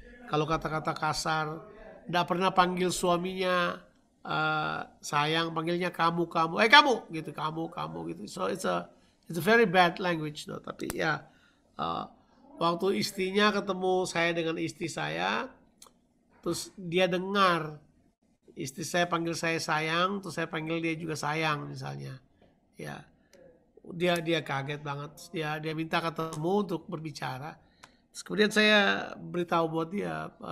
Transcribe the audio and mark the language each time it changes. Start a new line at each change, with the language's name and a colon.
Indonesian: Kalau kata-kata kasar, tidak pernah panggil suaminya sayang, panggilnya kamu gitu, kamu gitu.
English: So it's a very bad language, no?
Indonesian: Tapi ya waktu istrinya ketemu saya dengan istri saya, terus dia dengar istri saya panggil saya sayang, terus saya panggil dia juga sayang misalnya, ya dia kaget banget. Dia minta ketemu untuk berbicara. Terus kemudian saya beritahu buat dia.